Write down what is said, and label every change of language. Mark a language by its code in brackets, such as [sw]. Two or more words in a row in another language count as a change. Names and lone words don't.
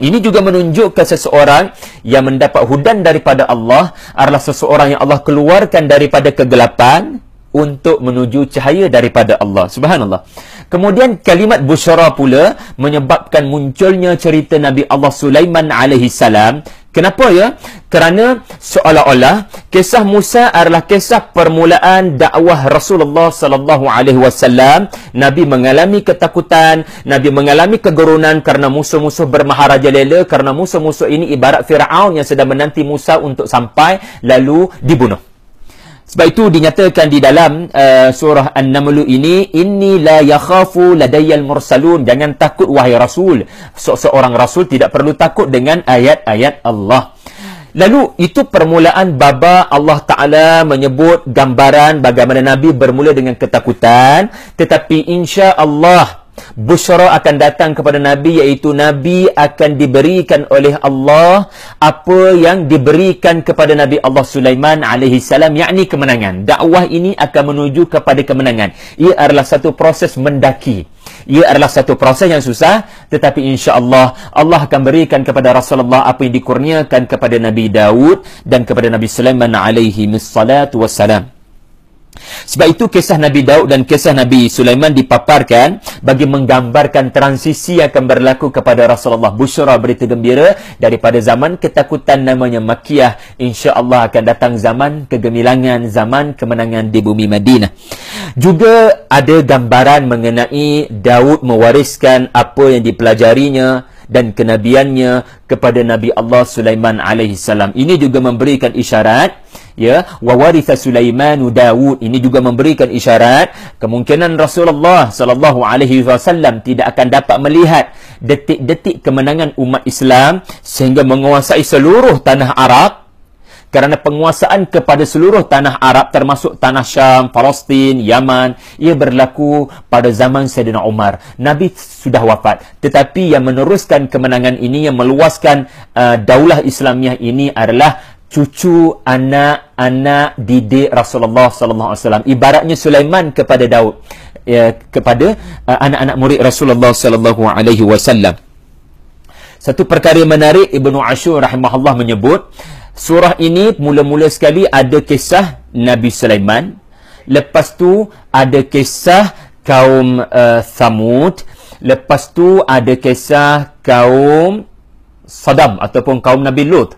[ms] Ini juga menunjukkan seseorang yang mendapat hudan daripada Allah adalah seseorang yang Allah keluarkan daripada kegelapan untuk menuju cahaya daripada Allah. Subhanallah. Kemudian kalimat busyara pula menyebabkan munculnya cerita Nabi Allah Sulaiman [ar] عليه السلام. [ms] Kenapa, ya? Kerana seolah-olah kisah Musa adalah kisah permulaan dakwah Rasulullah [ar] صلى الله عليه وسلم. [ms] Nabi mengalami ketakutan, Nabi mengalami kegerunan kerana musuh-musuh bermaharajalela, kerana musuh-musuh ini ibarat Firaun yang sedang menanti Musa untuk sampai lalu dibunuh. Sebab itu dinyatakan di dalam surah An-Naml ini, [ar] إني لا يخاف لدي المرسلون, [ms] jangan takut wahai rasul. Seorang rasul tidak perlu takut dengan ayat-ayat Allah. Lalu itu permulaan baba Allah Ta'ala menyebut gambaran bagaimana Nabi bermula dengan ketakutan, tetapi insya-Allah busyara akan datang kepada Nabi, iaitu Nabi akan diberikan oleh Allah apa yang diberikan kepada Nabi Allah Sulaiman [ar] عليه السلام, [ms] yakni kemenangan. Dakwah ini akan menuju kepada kemenangan. Ia adalah satu proses mendaki. Ia adalah satu proses yang susah, tetapi insya-Allah Allah akan berikan kepada Rasulullah apa yang dikurniakan kepada Nabi Daud dan kepada Nabi Sulaiman [ar] عليه الصلاة والسلام. [ms] Sebab itu kisah Nabi Daud dan kisah Nabi Sulaiman dipaparkan bagi menggambarkan transisi yang akan berlaku kepada Rasulullah. Busyara, berita gembira, daripada zaman ketakutan namanya Makkiyah, insya-Allah akan datang zaman kegemilangan, zaman kemenangan di bumi Madinah. Juga ada gambaran mengenai Daud mewariskan apa yang dipelajarinya dan kenabiannya kepada Nabi Allah Sulaiman [ar] عليه السلام. [ms] Ini juga memberikan isyarat, ya, [ar] وورث سليمان داود. [ms] Ini juga memberikan isyarat kemungkinan Rasulullah [ar] صلى الله عليه وسلم [ms] tidak akan dapat melihat detik-detik kemenangan umat Islam sehingga menguasai seluruh tanah Arab. Kerana penguasaan kepada seluruh tanah Arab termasuk tanah Syam, Palestin, Yaman, ia berlaku pada zaman Sayyidina Umar. Nabi sudah wafat, tetapi yang meneruskan kemenangan ini, yang meluaskan daulah Islamiah ini adalah cucu anak-anak didik Rasulullah [ar] صلى الله عليه وسلم. [ms] Ibaratnya Sulaiman kepada Daud, kepada anak-anak murid Rasulullah [ar] صلى الله عليه وسلم. [ms] Satu perkara yang menarik, Ibnu Ashur rahimahullah menyebut, surah ini mula-mula sekali ada kisah Nabi Sulaiman, lepas tu ada kisah kaum Thamud, lepas tu ada kisah kaum Sodom ataupun kaum Nabi Lut.